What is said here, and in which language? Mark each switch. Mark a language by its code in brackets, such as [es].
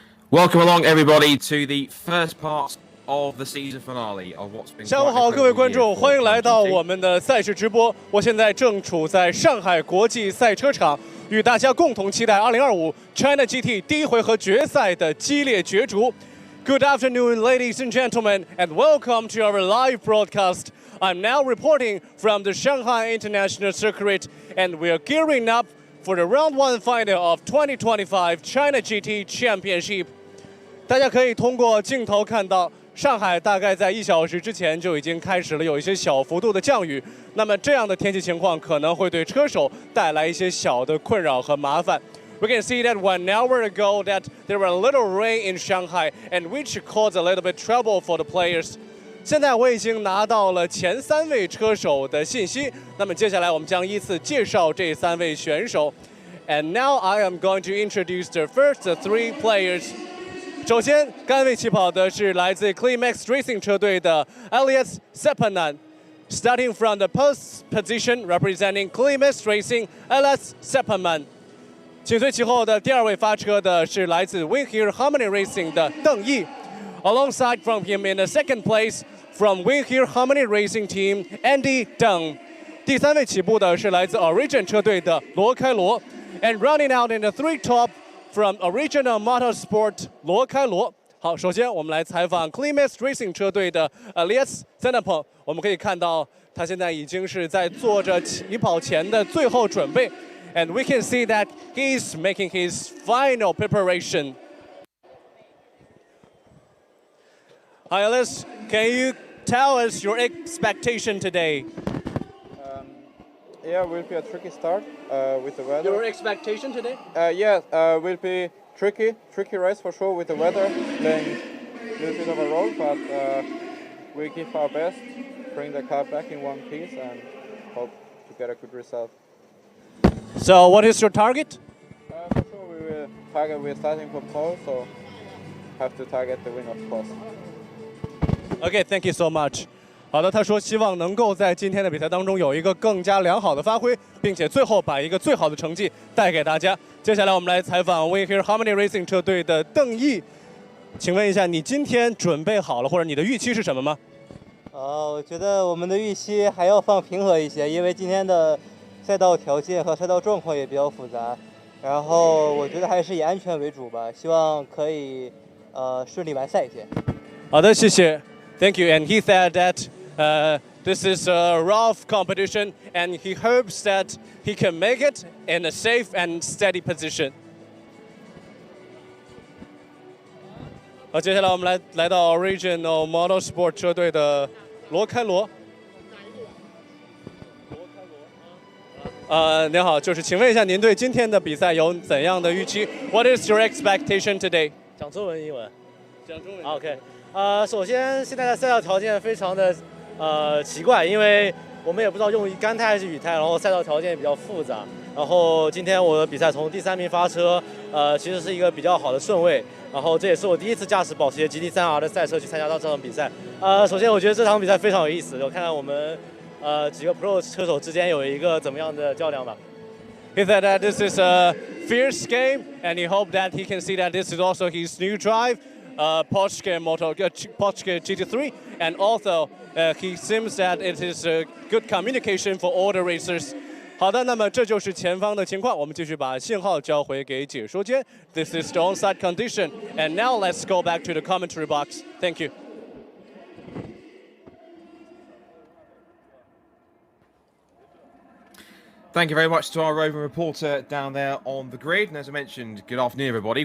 [en] Welcome along, everybody, to the first part of the season finale of what's been. [zh] 下午好，各位观众，欢迎来到我们的赛事直播。我现在正处在上海国际赛车场，与大家共同期待2025 China GT 第一回合决赛的激烈角逐。 [en] Good afternoon, ladies and gentlemen, and welcome to our live broadcast. I'm now reporting from the Shanghai International Circuit, and we are gearing up for the round one final of 2025 China GT Championship. [zh] 大家可以通过镜头看到，上海大概在1小时之前就已经开始了有一些小幅度的降雨。那么这样的天气情况可能会对车手带来一些小的困扰和麻烦。 [en] We can see that 1 hour ago that there were a little rain in Shanghai, and which caused a little bit trouble for the players. [zh] 现在我已经拿到了前3位车手的信息，那么接下来我们将依次介绍这3位选手。 [en] And now I am going to introduce the first 3 players. [zh] 首先，杆位起跑的是来自 Climax Racing 车队的 Elias Seppanen. [en] Starting from the post position, representing Climax Racing, Elias Seppanen. [zh] 紧随其后的第2位发车的是来自 Win Here Harmony Racing 的邓毅。 [en] Alongside from him in the second place, from Win Here Harmony Racing Team, Andy Deng. [zh] 第3位起步的是来自 Origin 车队的罗开罗。 [en] And running out in the 3 top from Original Motorsport 罗开罗。 [zh] 好，首先我们来采访 Climax Racing 车队的 Elias Seppanen。我们可以看到他现在已经是在做着起跑前的最后准备。 [en] And we can see that he's making his final preparation. Hi, Elias. Can you tell us your expectation today? Yeah, will be a tricky start with the weather. Your expectation today? Will be tricky race for sure with the weather, playing a little bit of a role, but we give our best, bring the car back in one piece, and hope to get a good result. So, what is your target? For sure, we will target. We're starting from pole, so have to target the win, of course. Okay, thank you so much. [zh] 好的，他说希望能够在今天的比赛当中有一个更加良好的发挥，并且最后把一个最好的成绩带给大家。接下来我们来采访 We Here Harmony Racing 车队的邓毅，请问一下，你今天准备好了，或者你的预期是什么吗？我觉得我们的预期还要放平和一些，因为今天的赛道条件和赛道状况也比较复杂。然后我觉得还是以安全为主吧，希望可以顺利完赛一些。好的，谢谢。 [en] Thank you. And he said that this is a rough competition, and he hopes that he can make it in a safe and steady position. [zh] 好，接下来我们来到 Original Motorsport 车队的罗开罗。您好，就是请问一下，您对今天的比赛有怎样的预期 ？ [en] What is your expectation today？ [zh] 讲中文、英文。讲中文。 [en] OK。 [zh] 首先现在的赛道条件非常的奇怪，因为我们也不知道用干胎还是雨胎，然后赛道条件也比较复杂。然后今天我的比赛从第3名发车，其实是一个比较好的顺位。然后这也是我第一次驾驶保时捷 GT3R 的赛车去参加到这场比赛。首先我觉得这场比赛非常有意思，我看看我们几个 Pro 车手之间有一个怎么样的较量吧。 [en] He said that this is a fierce game, and he hoped that he can see that this is also his new drive. Porsche GT3, and also he seems that it is a good communication for all the racers. [zh] 好的，那么这就是前方的情况，我们继续把信号交回给解说间。 [en] This is the on-side condition, and now let's go back to the commentary box. Thank you. Thank you very much to our roving reporter down there on the grid. And as I mentioned, good afternoon, everybody.